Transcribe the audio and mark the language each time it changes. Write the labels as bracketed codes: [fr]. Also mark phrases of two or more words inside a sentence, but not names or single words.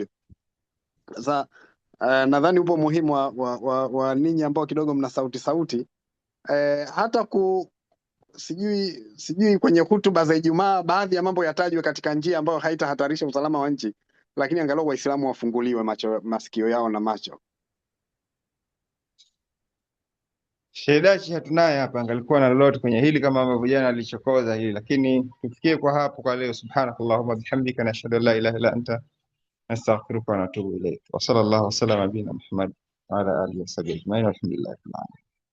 [sw] Sasa nadhani upo muhimu wa ninyi ambao kidogo mna sauti hata sijui kwenye hutuba za Ijumaa baadhi ya mambo yatajwe katika njia ambayo haitahatarisha usalama wa nchi, lakini angalau Waislamu wafunguliwe masikio yao na macho. Shedachi hatunaye hapa, angalikuwa na lolote kwenye hili kama ambavyo jana alichokoza hili, lakini tufikie kwa hapo kwa leo. [ar] سبحانك اللهم وبحمدك نشهد أن لا إله إلا أنت نستغفرك ونتوب إليك. وصلى الله وسلم على نبينا محمد وعلى آله وصحبه أجمعين. Alhamdulillah.